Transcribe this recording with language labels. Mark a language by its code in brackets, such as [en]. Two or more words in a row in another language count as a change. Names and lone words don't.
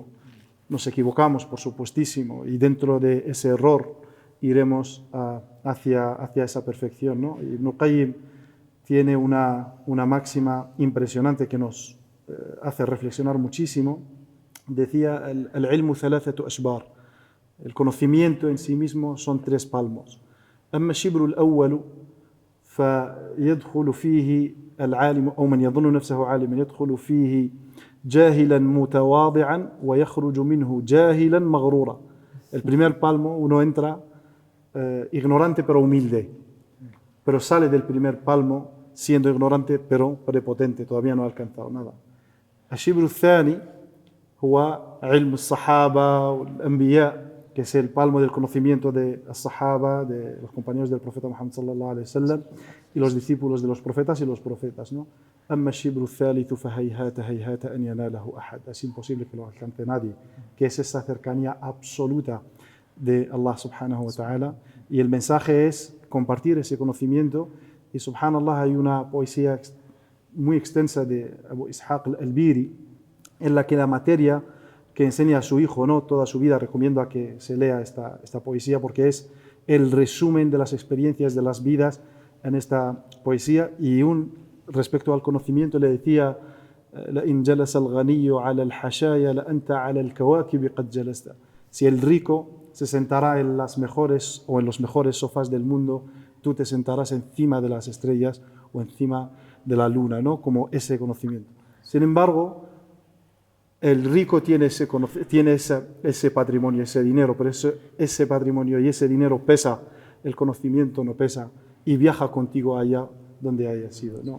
[es] Nos equivocamos, por supuestísimo, y dentro de ese error iremos hacia esa perfección, ¿no? Y Ibn Qayyim tiene una máxima impresionante que nos hace reflexionar muchísimo. Decía, [ar] العلم ثلاثة أشبار, [es] el conocimiento en sí mismo son 3 palmos. [ar] أما الشبر الأول فيدخل فيه العالم أو من يظن نفسه عالما يدخل فيه جاهلا متواضعا ويخرج منه جاهلا مغرورا. [es] El primer palmo uno entra ignorante pero humilde, pero sale del primer palmo siendo ignorante pero prepotente, todavía no ha alcanzado nada. [ar] الشبر الثاني هو علم الصحابة والأنبياء, [es] que es el palmo del conocimiento de los sahaba, de los compañeros del profeta Muhammad [ar] صلى الله عليه وسلم, [es] y los discípulos de los profetas y los profetas, ¿no? [ar] أما الشبر الثالث فهيهات هيهات أن يناله أحد, [es] es imposible que lo alcance nadie, que es esa cercanía absoluta de Allah [ar] سبحانه وتعالى. [es] Y el mensaje es compartir ese conocimiento. Y subhanallah, hay una poesía muy extensa de Abu Ishaq al-Biri, en la que la materia que enseña a su hijo, ¿no?, toda su vida, recomiendo a que se lea esta poesía, porque es el resumen de las experiencias de las vidas en esta poesía. Y respecto al conocimiento le decía: [ar] لَإِنْ جَلَسَ الْغَنِيُّ عَلَى الْحَشَايَا لَأَنْتَ عَلَى الْكَوَاكِبِ قَدْ جَلَسْتَ. [es] Si el rico se sentará en las mejores o en los mejores sofás del mundo, tú te sentarás encima de las estrellas o encima de la luna, ¿no?, como ese conocimiento. Sin embargo, el rico tiene ese patrimonio, ese dinero, pero ese patrimonio y ese dinero pesa, el conocimiento no pesa, y viaja contigo allá donde haya sido, ¿no?